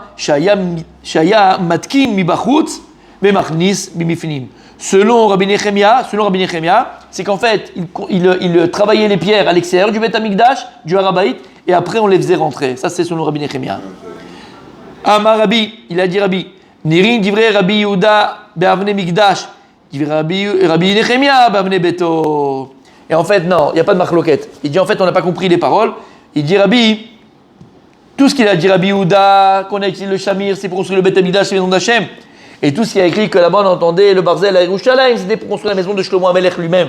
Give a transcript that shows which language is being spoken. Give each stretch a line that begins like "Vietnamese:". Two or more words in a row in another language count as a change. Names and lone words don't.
Hebrew: שהיה מתקין מבחוץ ומכניס מבפנים.
French: Selon Rabbi Nechemia, c'est qu'en fait, il travaillait les pierres à l'extérieur du
Hebrew: בית המקדש,
French: du Harabait, et après on les faisait rentrer. Ça, c'est selon Rabbi Nechemia.
Hebrew: אמר רבי,
French: il a dit
Hebrew: Rabbi, נראין דברי רבי יהודה באבני מקדש, דברי רבי נחמיה באבני ביתו.
French: Et en fait, non, il n'y a pas de marloquette. Il dit en fait, on n'a pas compris les paroles. Il dit Rabbi, tout ce qu'il a dit Rabbi Yehuda, qu'on a utilisé le Shamir, c'est pour construire le
Hebrew: בית המקדש,
French: c'est la maison d'Hachem. Et tout ce qui a écrit que là-bas on entendait le Barzel à Yerushalayim, c'était pour construire la maison de Shlomo HaMelech lui-même.